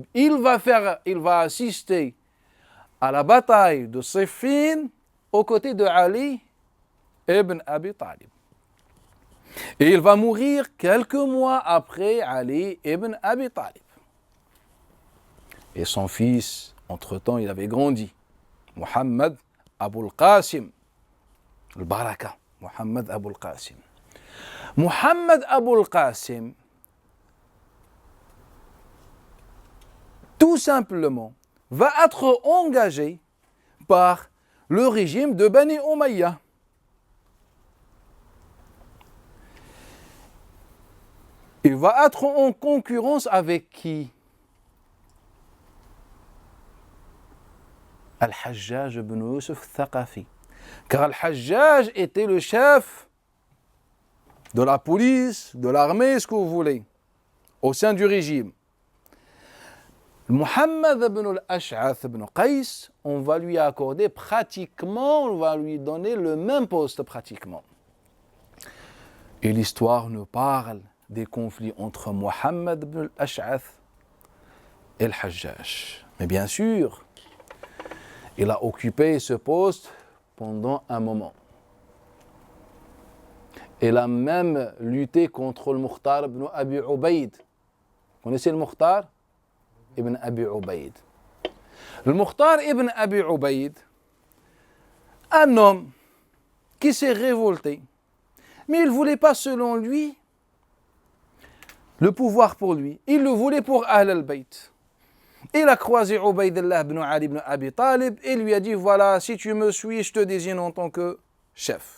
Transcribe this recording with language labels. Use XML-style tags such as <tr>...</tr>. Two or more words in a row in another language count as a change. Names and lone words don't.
<fr>Il va assister à la bataille de Siffin aux côtés de Ali ibn Abi Talib. Et il va mourir quelques mois après Ali ibn Abi Talib. Et son fils, entre-temps, il avait grandi. Muhammad Abul Qasim. Al-Baraka. Muhammad Abul Qasim. Muhammad Abul Qasim, tout simplement, va être engagé par le régime de Bani Umayya. Il va être en concurrence avec qui? Al-Hajjaj ibn Yusuf al-Thaqafi. Car Al-Hajjaj était le chef de la police, de l'armée, ce que vous voulez, au sein du régime. Muhammad ibn al-Ash'ath ibn Qays, on va lui accorder pratiquement, on va lui donner le même poste pratiquement. Et l'histoire nous parle des conflits entre Muhammad ibn al-Ash'ath et al-Hajjaj. Mais bien sûr, il a occupé ce poste pendant un moment. Il a même lutté contre le Mukhtar ibn Abi Ubayd. Vous connaissez le Mukhtar ibn Abi Ubayd? Le Mukhtar ibn Abi Ubayd, un homme qui s'est révolté, mais il ne voulait pas selon lui le pouvoir pour lui. Il le voulait pour Ahl al-Bayt. Il a croisé Ubaydullah ibn Ali ibn Abi Talib et lui a dit, voilà, si tu me suis, je te désigne en tant que chef.</fr>